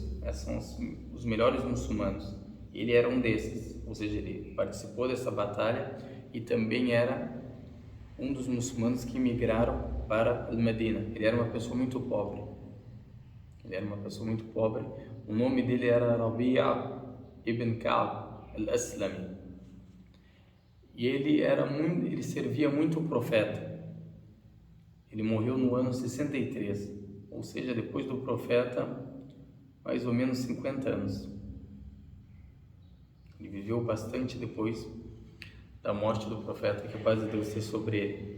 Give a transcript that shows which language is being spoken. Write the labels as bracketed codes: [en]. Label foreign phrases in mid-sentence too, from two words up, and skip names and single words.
[pt] Esses são os melhores muçulmanos. Ele era um desses, ou seja, ele participou dessa batalha e também era um dos muçulmanos que migraram para Al-Medina. Ele era uma pessoa muito pobre. O nome dele era Rabi'a ibn Ka'b al-Aslami. E ele servia muito o profeta. Ele morreu no ano 63, ou seja, depois do profeta, mais ou menos 50 anos. Ele viveu bastante depois da morte do profeta, que a paz de Deus seja sobre ele.